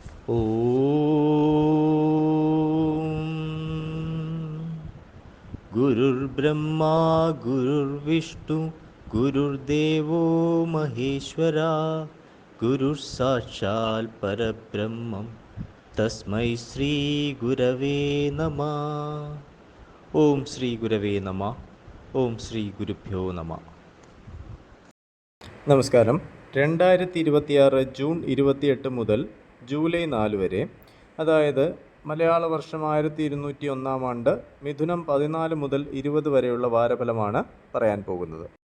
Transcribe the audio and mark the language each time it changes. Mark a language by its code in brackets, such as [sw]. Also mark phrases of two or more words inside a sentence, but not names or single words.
[sa] गुरुर्ब्रह्मा गुरुर्विष्णु गुरुर्देवो महेश्वरा गुरुर्साक्षात् परब्रह्मं तस्मै श्री गुरवे नमः. ഓം ശ്രീ ഗുരവേ നമ. ഓം ശ്രീ ഗുരുഭ്യോ നമ. [ml] നമസ്കാരം. 2026 ജൂൺ 28 മുതൽ ജൂലൈ 4 വരെ, അതായത് മലയാള വർഷം 1201 ആണ്ട് മിഥുനം 14 മുതൽ 20 വരെയുള്ള വാരഫലമാണ് പറയാൻ പോകുന്നത്.